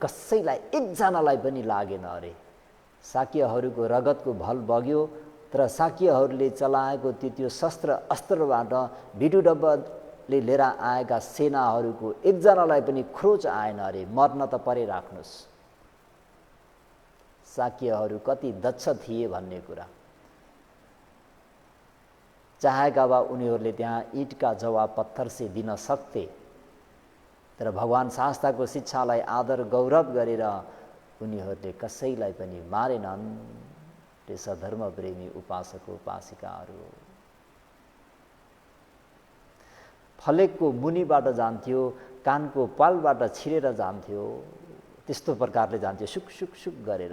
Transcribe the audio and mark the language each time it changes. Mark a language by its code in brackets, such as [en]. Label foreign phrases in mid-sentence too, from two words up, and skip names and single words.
[ne] कसैलाई एकजनालाई पनि लागेन अरे। शाक्यहरूको रगतको भल बग्यो, तर शाक्यहरूले चलाएको त्यो शस्त्र अस्त्रबाट विडुडब्बले लिएर आएका सेनाहरूको एकजनालाई पनि खोज आएन अरे। मर्न त परे राख्नुहोस्। शाक्यहरू कति दक्ष थिए भन्ने कुरा। चाहेका भए उनीहरूले त्यहाँ ईँटका जवाब [hi] पत्थर से [ne] दिन सक्थे, तर भगवान शास्त्रको शिक्षालाई आदर गौरव गरेर उनीहरूले कसैलाई पनि मारेनन्। त्यसो धर्म प्रेमी उपासक उपासिकाहरू। फलेकको मुनिबाट जान्थ्यो, कानको पालबाट छिरेर जान्थ्यो, त्यस्तो प्रकारले जान्थ्यो सुक सुक सुक गरेर।